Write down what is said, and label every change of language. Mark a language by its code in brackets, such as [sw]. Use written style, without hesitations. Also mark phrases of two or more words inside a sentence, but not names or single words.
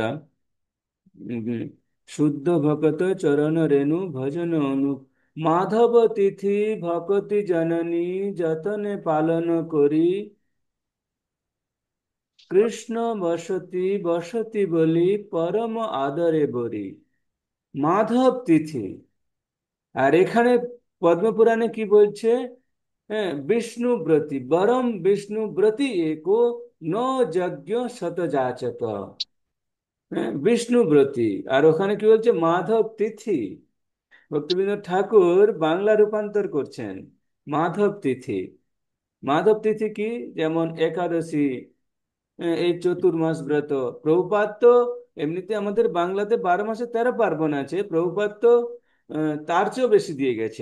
[bn] উম, শুদ্ধ ভকত চরণ রেণু ভজন অনু মাধব তিথি ভকতি জননী যতনে পালন করি কৃষ্ণ বসতি বসতি বলি পরম আদরে বরি। মাধব তিথি, আর এখানে পদ্মপুরাণে কি বলছে, হ্যাঁ, [sa] বিষ্ণুব্রতী বরম বিষ্ণুব্রতী একো ন যজ্ঞ শতযাচক। [bn] হ্যাঁ, বিষ্ণুব্রতী, আর ওখানে কি বলছে মাধব তিথি। ভক্তিবিনোদ ঠাকুর বাংলা রূপান্তর করছেন মাধব তিথি। মাধব তিথি কি, যেমন একাদশী, এই চতুর্মাস ব্রত। প্রভুপাদ তো এমনিতে আমাদের বাংলাতে 12 মাসে 13 পার্বণ আছে, প্রভুপাদ তো তার চেয়েও বেশি দিয়ে গেছে।